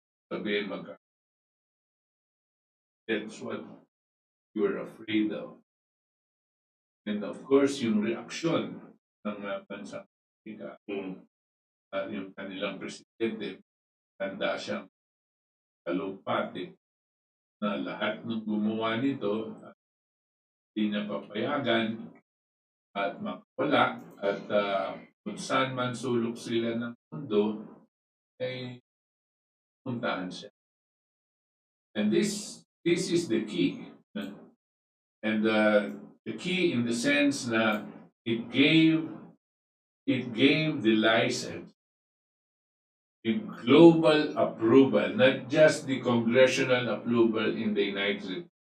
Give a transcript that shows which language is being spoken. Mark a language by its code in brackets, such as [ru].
[tl] Sabihin [en] that's what you were afraid of. And of course, [tl] yung reaksyon ng bansang Amerika, yung kanilang presidente, tanda siyang kalumpati na lahat ng gumawa nito, hindi niya papayagan at makawala at kung saan man sulok sila ng mundo, ay puntahan siya. [en] And this is the key. And the key in the sense na it gave the license, the global approval, not just the congressional approval in the United States.